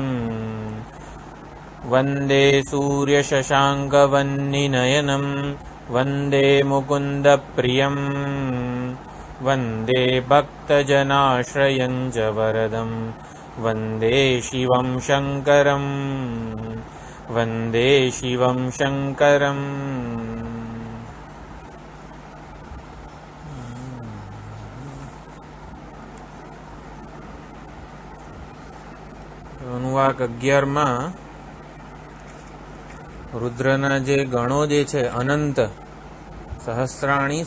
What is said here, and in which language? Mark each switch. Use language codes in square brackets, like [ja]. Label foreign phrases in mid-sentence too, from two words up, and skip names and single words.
[sa] वन्दे सूर्यशशाङ्कवह्निनयनं वन्दे मुकुन्दप्रियं वन्दे भक्तजनाश्रयं च वरदं वन्दे शिवं शङ्करं वन्दे शिवं शङ्करम्। [gu] અનુવાક 11 રુદ્રના જે ગણો જે છે અનંત, સહસ્રાણી